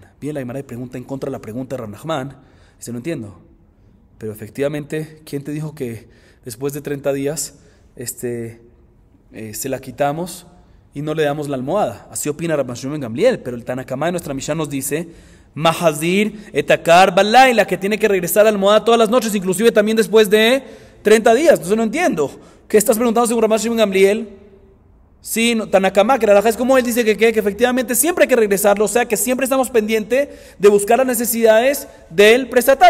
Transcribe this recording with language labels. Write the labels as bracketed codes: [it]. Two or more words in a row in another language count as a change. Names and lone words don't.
[es] Viene la Gemara y pregunta en contra de la pregunta de Rav Nachman. Dice, no entiendo. Pero efectivamente, ¿quién te dijo que después de 30 días se la quitamos y no le damos la almohada? Así opina Rabban Shimon ben Gamliel, pero el [he] תנא קמא [es] de nuestra Mishnah nos dice [he] מחזיר את הכר בלילה, [es] que tiene que regresar la almohada todas las noches, inclusive también después de 30 días. Entonces no entiendo. ¿Qué estás preguntando según Rabban Shimon ben Gamliel? Sí, [he] תנא קמא, [es] que la halajá es como él dice que efectivamente siempre hay que regresarlo, o sea que siempre estamos pendientes de buscar las necesidades del prestatario.